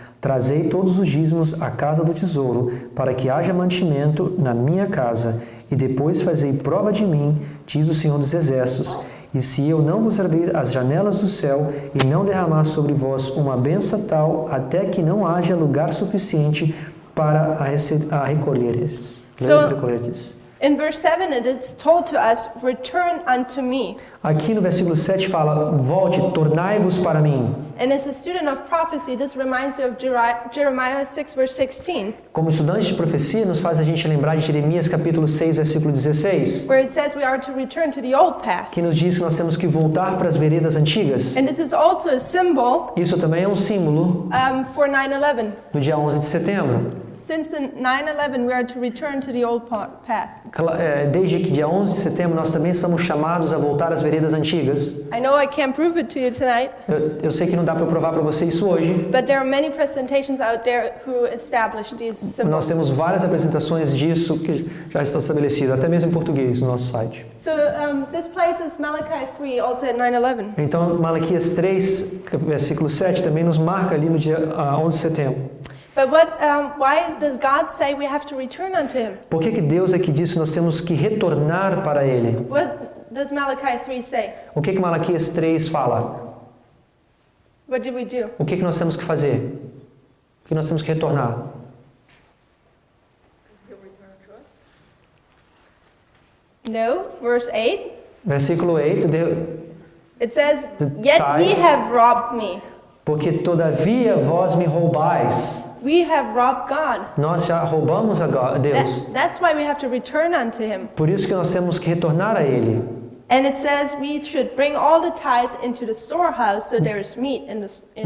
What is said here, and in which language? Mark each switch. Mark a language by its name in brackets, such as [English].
[Portuguese] Trazei todos os dízimos à casa do tesouro, para que haja mantimento na minha casa, e depois fazei prova de mim, diz o Senhor dos Exércitos. E se eu não vos abrir as janelas do céu, e não derramar sobre vós uma bênção tal, até que não haja lugar suficiente para a recolheres. [English] In verse 7 it is told to us, return unto me. [Portuguese] Aqui no versículo 7 fala, volte, tornai-vos para mim. [English] And as a student of prophecy, this reminds you of Jeremiah 6, verse 16. [Portuguese] Como estudante de profecia, nos faz a gente lembrar de Jeremias capítulo 6, versículo 16. [English] Where it says we are to return to the old path. [Portuguese] Que nos diz que nós temos que voltar para as veredas antigas. [English] And this is also a symbol [Portuguese] Isso também é um símbolo [English] for 9/11. [Portuguese] do dia 11 de setembro. [English] Since the 9/11, we are to return to the old path. [Portuguese] Desde que dia 11 de setembro nós também somos chamados a voltar às veredas antigas. [English] I know I can't prove it to you tonight, [Portuguese] Eu sei que não dá para eu provar para você isso hoje. [English] but there are many presentations out there who establish these [Portuguese] Nós [English] symbols. [Portuguese] temos várias apresentações disso que já está estabelecido, até mesmo em português no nosso site. [English] So this places Malachi 3 also at 9/11. [Portuguese] Então, Malaquias 3, versículo 7, também nos marca ali no dia 11 de setembro. [English] But why does God say we have to return unto Him? [Portuguese] Por que Deus aqui disse que nós temos que retornar para Ele? [English] What does Malachi 3 say? [Portuguese] O que Malaquias 3 fala? [English] What do we do? [Portuguese] O que nós temos que fazer? O que nós temos que retornar? [English] No, verse 8. [Portuguese] Versículo 8, [English] It says, The "Yet ye tithes. have robbed me." [Portuguese] porque todavia vós me roubais. [English] We have robbed God. [Portuguese] Nós já roubamos a Deus. [English] That's why we have to return unto Him. [Portuguese] Por isso que nós temos que retornar a Ele. [English] And it says we should bring all the tithe into the storehouse, so there is meat in His